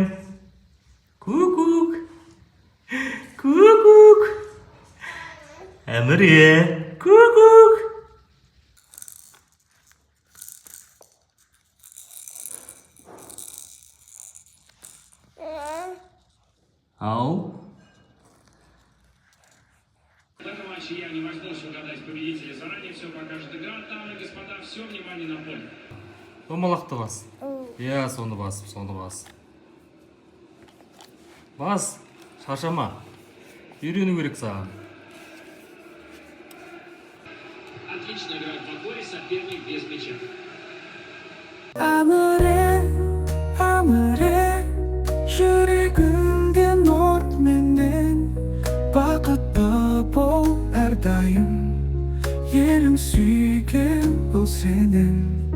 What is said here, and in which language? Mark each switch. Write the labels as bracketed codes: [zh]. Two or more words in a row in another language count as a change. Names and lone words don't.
[kk] Ку-кук. Әміре. Ку-кук. Ау. [ru] В этом матче я не возьмусь угадать победителя. Заранее все покажет игра. Дамы и господа, все внимание на поле. [kk] Домалақты бас. Соны бас. Бас, шаршама. Үйрену керек саған. [ru] Отлично играет в отборе, соперник без мяча. [kk] Әміре, жүрегімде нұрменен. Бақытты бол әрдайым, елің сүйген бұл сенің.